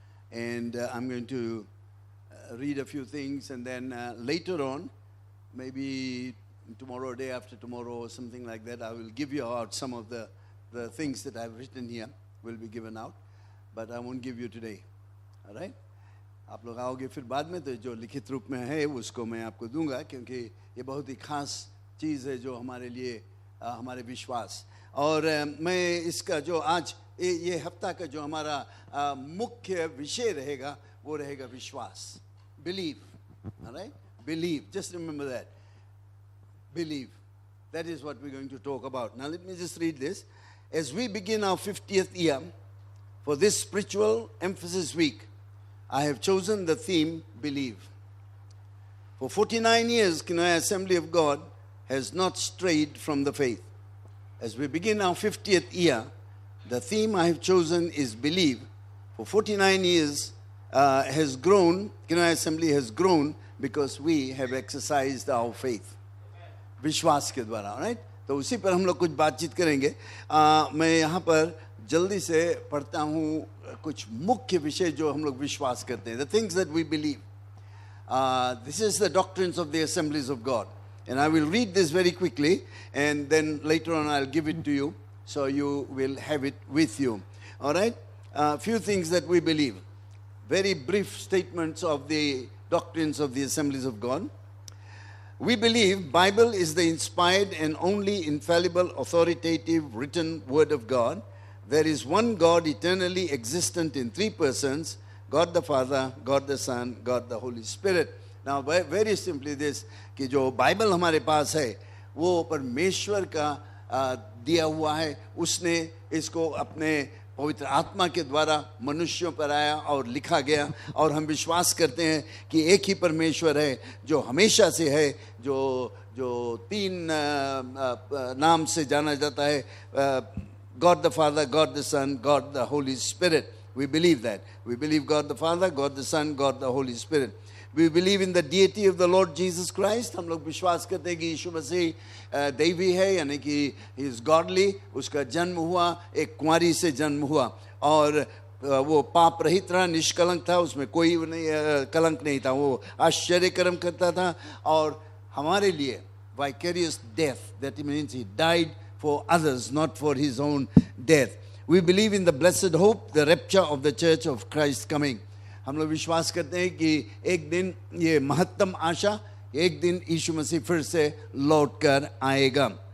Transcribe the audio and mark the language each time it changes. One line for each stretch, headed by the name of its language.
English: And I'm going to read a few things, and then later on, maybe tomorrow or day after tomorrow or something like that, I will give you out some of the things that I've written here will be given out, but I won't give you today. All right?
Hindi: आप लोग आओगे फिर बाद में, तो जो लिखित रूप में है उसको मैं आपको दूंगा, क्योंकि ये बहुत ही खास चीज़ है जो हमारे लिए हमारे विश्वास। और मैं इसका जो आज ये हफ्ता का जो हमारा मुख्य विषय रहेगा वो रहेगा विश्वास, believe.
English: Alright, believe, just remember that, believe, that is what we're going to talk about. Now let me just read this. As we begin our 50th year for this spiritual emphasis week, I have chosen the theme believe. For 49 years, Kenai Assembly of God has not strayed from the faith. As we begin our 50th year, the theme I have chosen is believe. For 49 years has grown, Kenai Assembly has grown because we have exercised our faith.
Hindi: विश्वास के द्वारा, right? तो उसी पर हम लोग कुछ बातचीत करेंगे। मैं यहाँ पर जल्दी से पढ़ता हूँ कुछ मुख्य विषय जो हम लोग विश्वास करते हैं,
English: the things that we believe. This is the doctrines of the Assemblies of God. And I will read this very quickly, and then later on I'll give it to you, so you will have it with you. All right? A few things that we believe. Very brief statements of the doctrines of the Assemblies of God. We believe Bible is the inspired and only infallible, authoritative, written Word of God. There is one God eternally existent in three persons, God the Father, God the Son, God the Holy Spirit. Now, very simply this,
Hindi: कि जो Bible हमारे पास है वो परमेश्वर का दिया हुआ है, उसने इसको अपने पवित्र आत्मा के द्वारा मनुष्यों पर आया और लिखा गया, और हम विश्वास करते हैं कि एक ही परमेश्वर है जो हमेशा से है, जो तीन नाम से जाना जाता है,
English: God the Father, God the Son, God the Holy Spirit. We believe that. We believe God the Father, God the Son, God the Holy Spirit. We believe in the deity of the Lord Jesus Christ.
Hindi: हम लोग विश्वास करते हैं कि यीशु मसीह दैवी है, यानी कि
English: he is godly.
Hindi: उसका जन्म हुआ, एक कुंवारी से जन्म हुआ, और वो पाप रहित रहा, निष्कलंक था, उसमें कोई नहीं कलंक नहीं था, वो आश्चर्य कर्म करता था, और हमारे लिए
English: vicarious death, that means he died for others, not for his own death. We believe in the blessed hope, the rapture of the church of Christ coming.
Hindi: हम लोग विश्वास करते हैं कि एक दिन ये महत्तम आशा, एक दिन यीशु मसीह फिर से लौट कर आएगा.